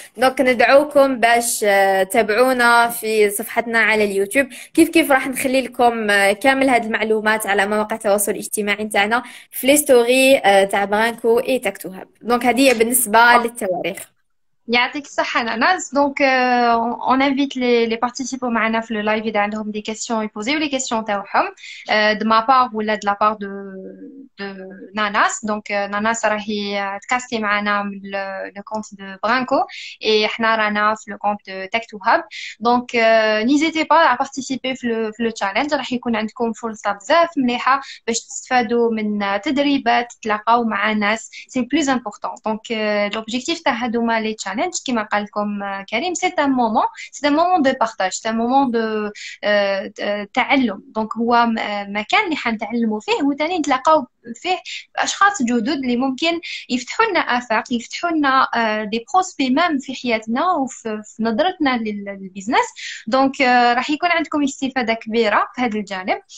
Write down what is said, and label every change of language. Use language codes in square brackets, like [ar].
[ar] دونك ندعوكم باش تابعونا في صفحتنا على اليوتيوب. كيف راح نخلي لكم كامل هذه المعلومات على مواقع التواصل الاجتماعي نتاعنا في لي ستوري تاع برانكو اي تاك تو هاب. دونك هذه بالنسبه للتواريخ. يعطيك الصحة ناناس. دونك [fr] on invite les participants [ar] معنا في le live إذا عندهم des questions يبوزيو les questions تاعهم [fr] de ma part [ar] ولا de la part de ناناس. دونك ناناس راهي تكاستي معنا من le compte de Branco et احنا رانا في le compte de Tech to Hub. [fr] دونك n'hésitez pas à participer في le challenge. [ar] راح يكون عندكم فرصة بزاف مليحة باش تستفادوا من تدريبات، تلاقاو مع ناس. [fr] c'est le plus important. [ar] دونك l'objectif تاع هادوما les challenges كما قال لكم كريم [fr] c'est un moment de partage, c'est un moment de [ar] تعلم. دونك هو مكان اللي حنتعلموا فيه وتاني نتلاقاو فيه اشخاص جدد اللي ممكن يفتحوا لنا افاق، يفتحوا لنا دي بروسبي مام في حياتنا وفي نظرتنا للبيزنس. دونك راح يكون عندكم استفاده كبيره في هذا الجانب.